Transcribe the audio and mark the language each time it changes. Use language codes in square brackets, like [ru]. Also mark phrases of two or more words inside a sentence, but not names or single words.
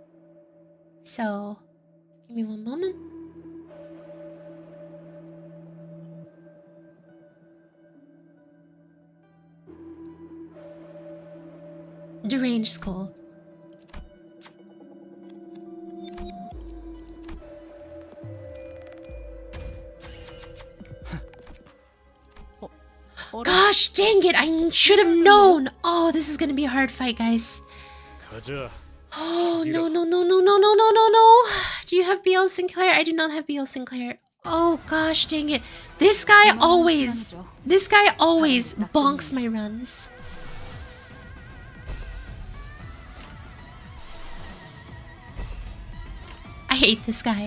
[en] So, give me one moment. Deranged school. Gosh dang it, I should have known. Oh, this is gonna be a hard fight, guys. [ko] 가자. [en] Oh, no, no, no, no, no, no, no, no, no. Do you have BL Sinclair? I do not have BL Sinclair. Oh, gosh dang it. This guy always bonks my runs. I hate this guy.